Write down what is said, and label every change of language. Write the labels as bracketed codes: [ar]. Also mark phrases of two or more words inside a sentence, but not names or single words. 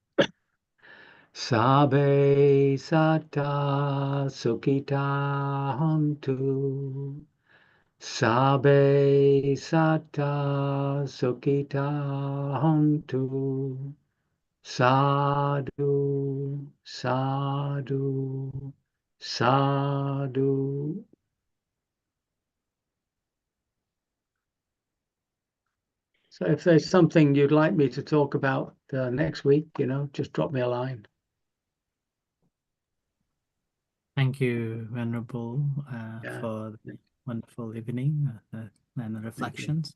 [pi] Sabe sata sukita hantu. Sabe sata sukita hantu. Sadhu, sadhu, sadhu. [en] So if there's something you'd like me to talk about next week, just drop me a line. Thank you, Venerable, for the wonderful evening and the reflections.